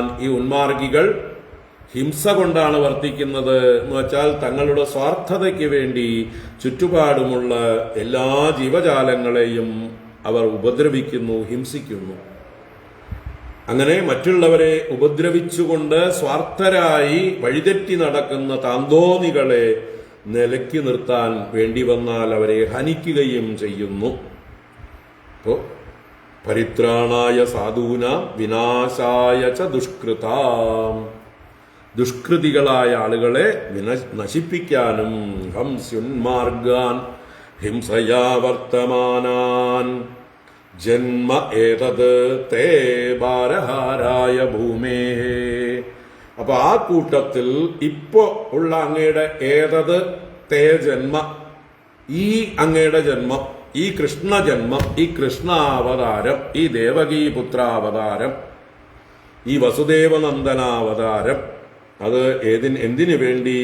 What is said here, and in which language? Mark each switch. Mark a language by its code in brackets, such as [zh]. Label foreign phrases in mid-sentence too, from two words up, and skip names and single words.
[ml] ഈ ഉന്മാർഗികൾ ഹിംസ കൊണ്ടാണ് വർത്തിക്കുന്നത് എന്ന് വെച്ചാൽ തങ്ങളുടെ സ്വാർത്ഥതയ്ക്ക് വേണ്ടി ചുറ്റുപാടുമുള്ള എല്ലാ ജീവജാലങ്ങളെയും അവർ ഉപദ്രവിക്കുന്നു, ഹിംസിക്കുന്നു. അങ്ങനെ മറ്റുള്ളവരെ ഉപദ്രവിച്ചുകൊണ്ട് സ്വാർത്ഥരായി വഴിതെറ്റി നടക്കുന്ന താന്തോന്നികളെ നിലയ്ക്ക് നിർത്താൻ വേണ്ടി വന്നാൽ അവരെ ഹനിക്കുകയും ചെയ്യുന്നു. [sa] അപ്പോ പരിത്രാണായ സാധൂനാം വിനാശായ ച ദുഷ്കൃതാം. [ml] ദുഷ്കൃതികളായ ആളുകളെ നശിപ്പിക്കാനും [sa] ഹംസ്യുന്മാർഗാൻ ഹിംസയാ വർത്തമാനാൻ ജന്മ ഏതത് തേ ഭാരഹാരായ ഭൂമേ. [ml] അപ്പൊ ആ കൂട്ടത്തിൽ ഇപ്പോ ഉള്ള അങ്ങയുടെ [sa] ഏതത് തേ ജന്മ, [ml] ഈ അങ്ങയുടെ ജന്മം, ഈ കൃഷ്ണജന്മം, ഈ കൃഷ്ണാവതാരം, ഈ ദേവകീപുത്രാവതാരം, ഈ വസുദേവനന്ദനാവതാരം, അത് എന്തിനു വേണ്ടി?